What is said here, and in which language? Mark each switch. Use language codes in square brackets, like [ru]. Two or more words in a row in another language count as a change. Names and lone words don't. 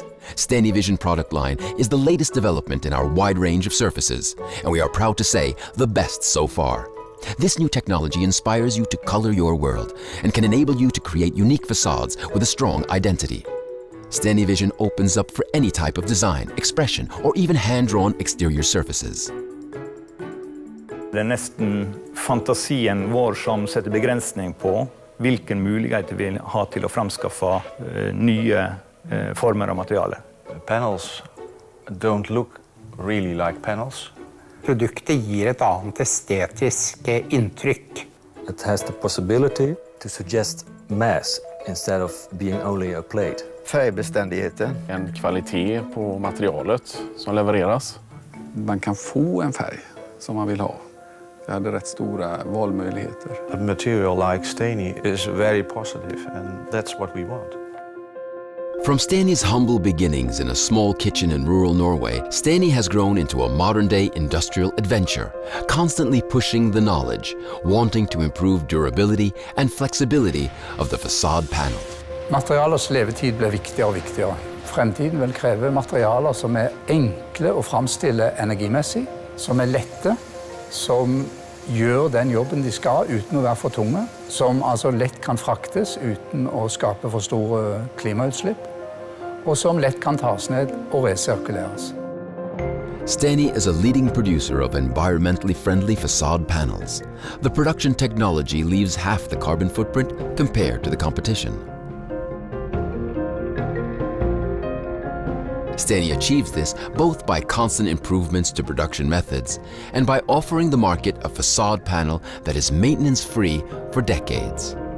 [en] Steny Vision product line is the latest development in our wide range of surfaces, and we are proud to say the best so far. This new technology inspires you to color your world and can enable you to create unique facades with a strong identity. Steny Vision opens up for any type of design, expression, or even hand-drawn exterior surfaces. [no] Det nesten fantasien vår som setter begrensning på hvilken mulighet vi har til å framskaffe nye former av materialer. [en] Panels don't look really like panels. [no] Produktet gir et annet estetisk inntrykk. [en] It has the possibility to suggest mass instead of being only a plate. [sv] Färgbeständigheten. En kvalitet på materialet som levereras. Man kan få en färg som man vill ha. Det hade rätt stora valmöjligheter. [en] A material like Steny is very positive, and that's what we want. From Steni's humble beginnings in a small kitchen in rural Norway, Steni has grown into a modern-day industrial adventure, constantly pushing the knowledge, wanting to improve durability and flexibility of the facade panel. [no] Materialers levetid blir viktigere og viktigere. Fremtiden vil kreve materialer som er enkle å framstille energimessig, som er lette, som gjør den jobben de skal uten å være for tunge, som altså lett kan fraktes uten å skape for store klimautslipp, og som lett kan tas ned og resirkuleres. [en] Steni is a leading producer of environmentally friendly facade panels. The production technology leaves half the carbon footprint compared to the competition. Steni achieves this both by constant improvements to production methods and by offering the market a facade panel that is maintenance-free for decades.